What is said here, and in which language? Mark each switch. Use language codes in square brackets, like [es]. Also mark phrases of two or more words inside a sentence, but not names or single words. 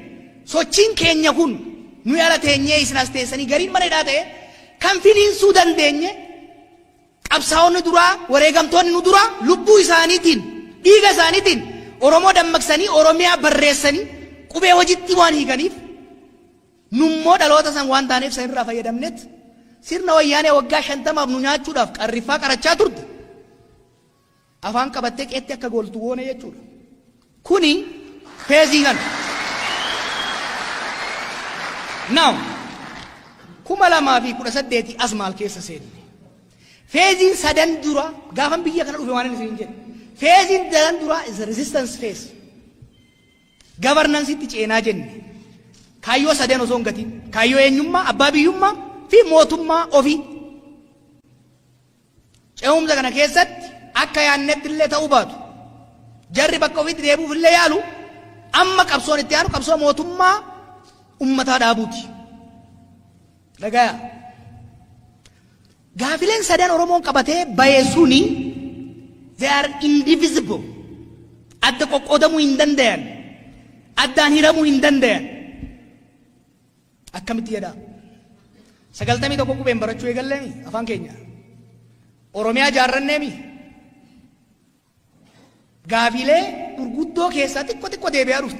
[om] Sochiin keenya kun nu yaala teenyee isin as teessanii gariin mana hidhaa ta'e kan finiinsuu dandeenye qabsaa'onni duraa wareegamtoonni nu duraa lubbuu isaaniitiin dhiiga isaaniitiin Oromoo dammaqsanii Oromiyaa barreessanii qubee hojiitti waan hiikaniif nummoo dhaloota san waan taaneef san irraa fayyadamnet sirna wayyaanee waggaa 50 nu nyaachuudhaaf qarriffaa qarachaa turte afaan qabattee qeetti akka gooltu goone jechuudha. Kuni feezii kana. Now 2018 as maal keessa seenne Feezin sadan dura gaafan biyya kana dhufe waan inni isin jedhe. Feezin sadan dura [en] is a resistance phase. [om] Governance itti ceenaa jenne. Kaayyoo sadan osoo hin gatiin. Kaayyoo eenyummaa, abbaa biyyummaa fi mootummaa ofii. Ce'umsa kana keessatti akka yaannetti illee ta'uu baatu. Jarri bakka ofiitti deebi'uuf illee yaalu amma qabsoon itti aanu qabsoo mootummaa ummataa dhaabuuti. Dhagaya. Gaafileen sadan Oromoon qabatee baye suni [en] they are indivisible. [om] Adda qoqqoodamuu hin dandayan. Addaan hiramuu hin dandayan. Akkamitti jedha? 91 qubeen barachuu eegalleemi afaan keenya. Oromiyaa jaarranneemi. Gaafilee gurguddoo keessaa xiqqoo deebi'aa dhufte.